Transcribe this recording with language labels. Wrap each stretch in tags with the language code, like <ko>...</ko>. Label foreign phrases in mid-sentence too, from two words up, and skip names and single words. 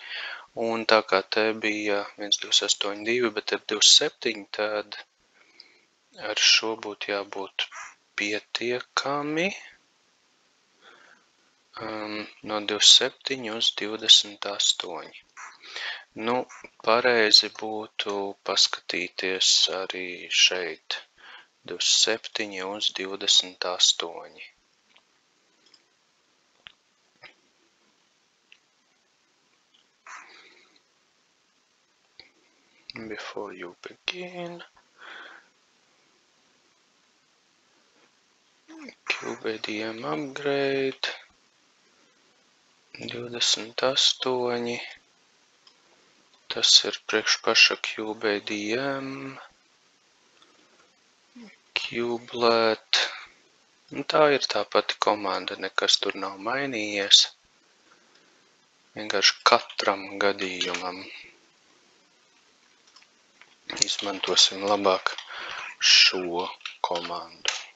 <lv>Un tā kā te bija 1.28.2, bet ir 2.7, tad ar šo būtu jābūt pietiekami. No 2.7 uz 28. Nu, pareizi būtu paskatīties arī šeit 2.7 uz 28.</lv> <en>Before you begin, kubeadm upgrade 28.</en> <lv>Tas ir priekš paša kubeadm. Kubelet. Tā ir tā pati komanda, nekas tur nav mainījies. Vienkārši katram gadījumam izmantosim labāk šo komandu.</lv>